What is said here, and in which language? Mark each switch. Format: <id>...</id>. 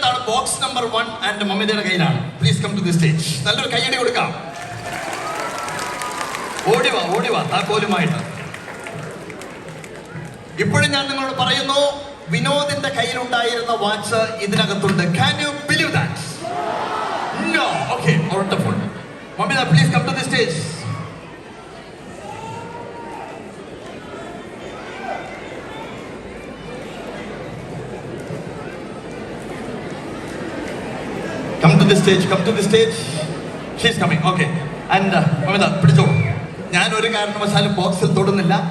<en>box number 1 and</en> <ml>മമിതയുടെ കയ്യിലാണ്.</ml> <en>Please come to the stage.</en> <ml>നല്ലൊരു കയ്യടി കൊടുക്കാം. ഓടിവാ താക്കോലുമായിട്ട്. ഇപ്പോഴും ഞാൻ നിങ്ങളോട് പറയുന്നു, വിനോദിന്റെ കയ്യിലുണ്ടായിരുന്ന വാച്ച് ഇതിനകത്തുണ്ട്.</ml> <en>Can you believe that? No. Okay, wonderful. Mamita, please come to the stage. Come to the stage. She's coming. Okay. And Mamita,</en> <ml>പിടിച്ചോ. ഞാൻ ഒരു കാരണവശാലും ബോക്സിൽ തൊടുന്നില്ല.</ml>